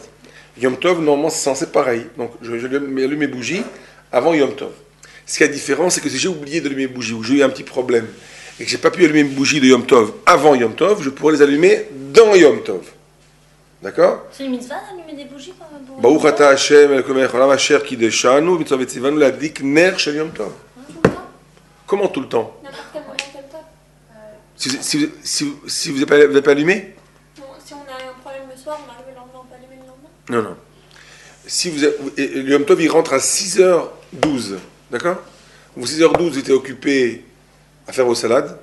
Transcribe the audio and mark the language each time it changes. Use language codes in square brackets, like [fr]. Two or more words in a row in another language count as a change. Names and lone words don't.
[fr] Yom Tov, normalement, c'est censé pareil. Donc, je allume mes bougies avant Yom Tov. Ce qui est différent, c'est que si j'ai oublié d'allumer mes bougies, ou j'ai eu un petit problème, et que j'ai pas pu allumer mes bougies de Yom Tov avant Yom Tov, je pourrais les allumer dans Yom Tov. D'accord? C'est une mitzvah d'allumer des bougies quand même. [he] ברוך אתה השם, אלוקינו מלך העולם, אשר קדשנו, מצוה וציונו להדליק נר של יום טוב. [fr] Tout le temps. Comment tout le temps? N'importe quel moment, quel temps. Si vous n'avez pas allumé? Non, si on a un problème le soir, on arrive le lendemain, on peut allumer le lendemain. Non. Si le Yom Tov, il rentre à 6h12. D'accord? Vous, 6h12, vous étiez occupé à faire vos salades.